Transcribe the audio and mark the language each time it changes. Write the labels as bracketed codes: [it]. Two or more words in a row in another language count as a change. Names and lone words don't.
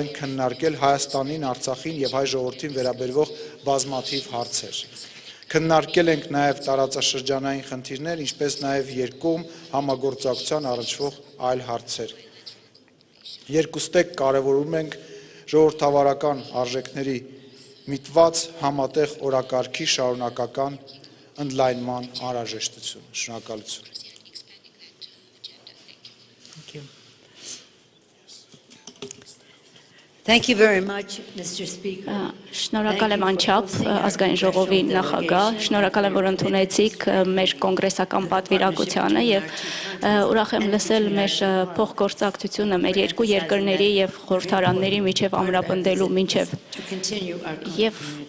[hy] ենք քննարկել Հայաստանին, Արցախին և հայ ժողովրդին վերաբերող բազմաթիվ հարցեր։ Քննարկել ենք նաև տարածաշրջանային խնդիրներ, ինչպես նաև երկկողմ համագործակցության առնչվող այլ հարցեր։ Երկուստեք կարևորում ենք ժողովրդավարական արժեքների միտված համատեղ օրակարգի շարունակական ընդլայնման անհրաժեշտությունը։ Շնորհակալություն։ [en] Thank you very much, Mr. Speaker. [hy] Շնորհակալ եմ անչափ ազգային ժողովի նախագահ, շնորհակալ եմ, որ ընդունեցիք մեր կոնգրեսական պատվիրակությանը և ուրախ եմ լսել մեր փոխգործակցությունը մեր երկու երկրների և խորհրդարանների միջև ամրապնդելու մինչև և